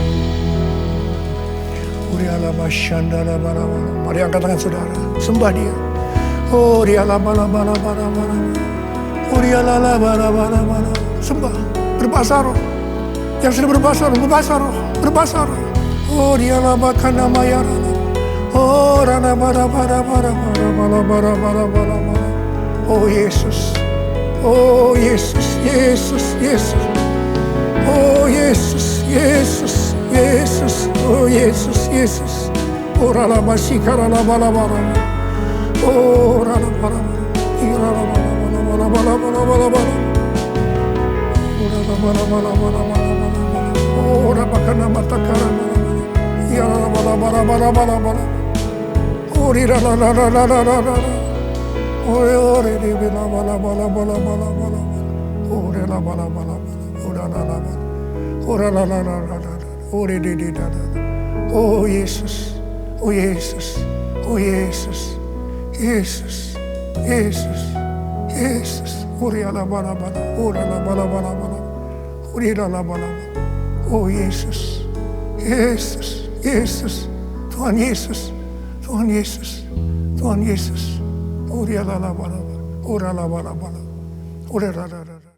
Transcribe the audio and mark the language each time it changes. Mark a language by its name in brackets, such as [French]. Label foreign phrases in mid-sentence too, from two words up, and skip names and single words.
[Indonesian] Mari angkat tangan saudara, sembah Dia. Oh, sembah, berbahasa roh. Yang sudah berbahasa roh, berbahasa roh. Oh, dialah bahkan nama ya. Oh, rana bara. Oh Yesus, oh Yesus, Yesus, Yesus. Oh Yesus, Yesus, Yesus, oh Yesus, Yesus. Oh rana masikara bara. Oh rana bara. Oh rabakana matakara. Ya bara. Oh rira la. Oh re de bala. Oh re la bala. Oh la. Oh re de. Oh Yesus. Oh Yesus. Oh Yesus. Yesus. Yesus. Yesus. Oh re la bala. Oh la bala. Oh re la bala. Oh Yesus. Yesus. Yesus. Tuhan Yesus. Tuhan Yesus. Tuhan Yesus. Oh dia la bala. Oh la bala. Oh la.